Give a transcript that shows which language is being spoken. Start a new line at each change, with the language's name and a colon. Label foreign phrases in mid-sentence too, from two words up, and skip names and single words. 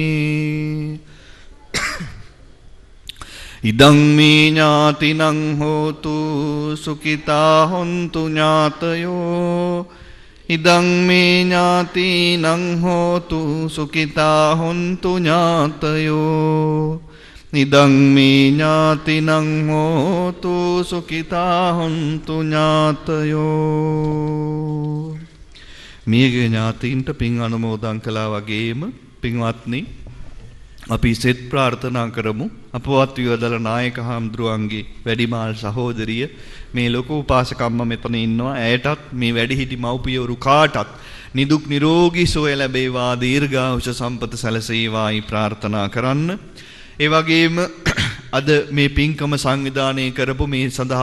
Pali: ඉදං මේ ඥාතිනං හෝතු සුඛිතා හොන්තු ඥාතයෝ ඉදං මේ ඥාතිනං හෝතු සුඛිතා හොන්තු ඥාතයෝ ඉදං මේ ඥාතිනං හෝතු සුඛිතා හොන්තු
Sinhala: ඥාතයෝ මියගේ ඥාතීන්ට පින් අනුමෝදන් කළා වගේම පින්වත්නි අපි සෙත් ප්‍රාර්ථනා කරමු අපවත් විවදල නායක හාමුදුරුවන්ගේ වැඩිමාල් සහෝදරිය මේ ලොකු උපාසකම්ම මෙතන ඉන්නවා ඇයටත් මේ වැඩිහිටි මව්පියවරු කාටත් නිදුක් නිරෝගී සුවය ලැබේවා දීර්ඝායුෂ සම්පත සැලසේවායි ප්‍රාර්ථනා කරන්න ඒ වගේම අද මේ පින්කම සංවිධානය කරපු මේ සඳහා